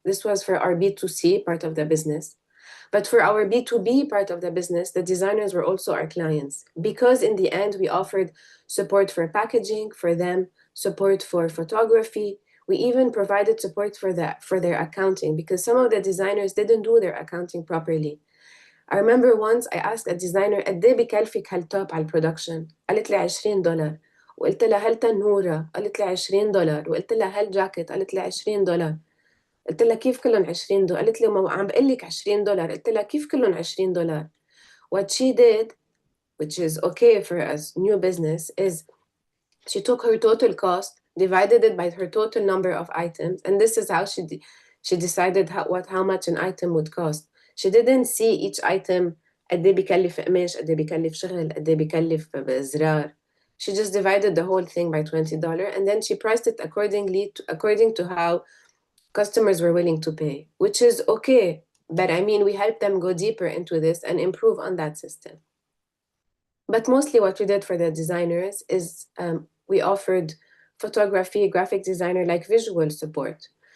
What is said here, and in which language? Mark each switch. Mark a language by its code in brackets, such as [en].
[en] This was for our B2C part of the business. But for our B2B part of the business, the designers were also our clients, because in the end, we offered support for packaging for them, support for photography. We even provided support for their accounting, because some of the designers didn't do their accounting properly. I remember once I asked a designer, [ar] قد ايه بكلفك هالتوب على البرودكشن؟ قالت لي $20. وقلت لها هل تنورة؟ قالت لي $20. وقلت لها هل جاكيت؟ قالت لي $20. قلت لها كيف كلهم $20؟ قالت لي ما عم بقول لك $20. قلت لها كيف كلهم $20؟ [en] What she did, which is okay for us new business, is she took her total cost, divided it by her total number of items, and this is how she decided how much an item would cost. She didn't see each item [ar] قد ايه بيكلف قماش، قد ايه بيكلف شغل، قد ايه بيكلف زرار. [en] She just divided the whole thing by $20, and then she priced it according to how customers were willing to pay, which is okay. But I mean, we helped them go deeper into this and improve on that system. But mostly what we did for the designers is we offered photography, graphic designer, like visual support.